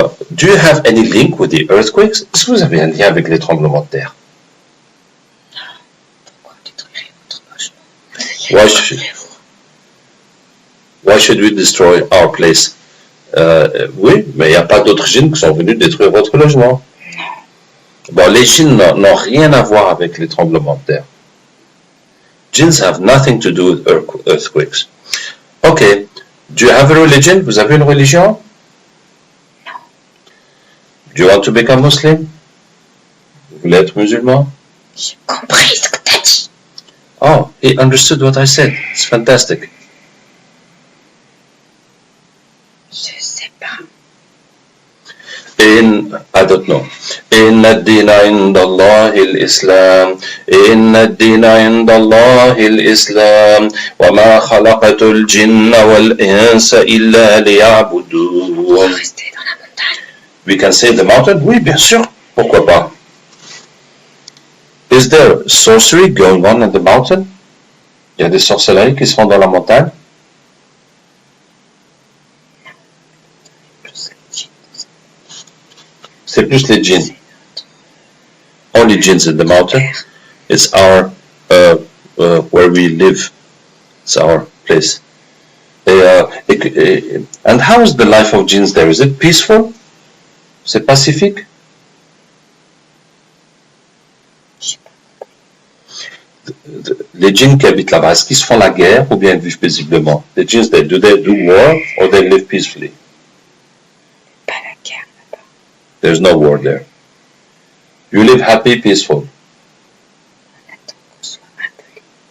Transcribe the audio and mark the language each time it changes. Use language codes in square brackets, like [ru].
[en] Do you have any link with the earthquakes? [fr] Est-ce que vous avez un lien avec les tremblements de terre? Pourquoi détruire votre logement? [en] Why should we destroy our place? [fr] Oui, mais il n'y a pas d'autres djinns qui sont venus détruire votre logement. Bon, les djinns n'ont rien à voir avec les tremblements de terre. [en] Jinns have nothing to do with earthquakes. Okay, do you have a religion? [fr] Vous avez une religion? Non. [en] Do you want to become Muslim? [fr] Vous voulez être musulman? J'ai compris ce que t'as dit. [en] Oh, he understood what I said. It's fantastic. [fr] Je sais pas. [en] I don't know. [ar] إن الدين عند الله الإسلام إن الدين عند الله الإسلام وما خلقت الجن والإنس إلا ليعبدون. [fr] Rester dans la montagne. [en] We can say the mountain? [fr] Oui, bien sûr. Pourquoi pas? [en] Is there sorcery going on in the mountain? [fr] Il y a des sorcelleries qui se font dans la montagne? C'est plus les djinns. [en] Only jinns in the mountain. It's our where we live. It's our place. And how is the life of jinns there? Is it peaceful? [fr] C'est pacifique? Les djinns qui habitent là-bas, est-ce qu'ils se font la guerre ou bien ils vivent paisiblement? Les djinns, [en] do they do war or they live peacefully? [fr] Pas la guerre là-bas. [en] There's no war there. You live happy, peaceful. [fr] On attend qu'on soit appelé.